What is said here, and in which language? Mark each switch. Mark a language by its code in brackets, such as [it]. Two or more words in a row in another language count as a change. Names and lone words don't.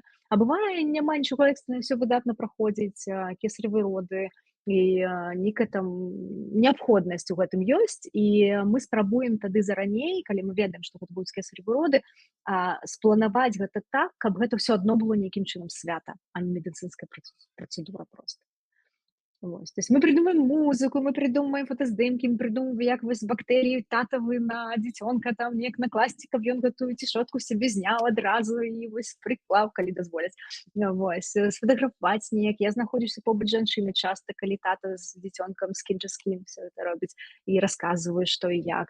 [be] А бывае, няма нічога экстрэннага, ўсё выдатна праходзіць, кесаревы роды, і нейкая там неабходнасць у гэтым ёсць, і мы спрабуем тады зараней, калі мы ведаем, што гэта будуць кесаревы роды, спланаваць гэта так, каб гэта ўсё адно было нейкім чынам свята, а не медыцынская працэдура проста. Вось. [ru] То есть мы придумаем музыку, мы придумаем [be] фотаздымкі, [ru] мы придумаем, [be] як вось бактэрыі татавы на дзіцёнка, там неяк накласці, каб ён гэтую цішотку сябе зняў адразу і вось прыклаў, калі дазволяць. Вось. Сфотаграфаваць неяк. Я знаходжуся побач жанчыны часта, калі тата з дзіцёнкам скін все гэта робіць і расказваю, што і як.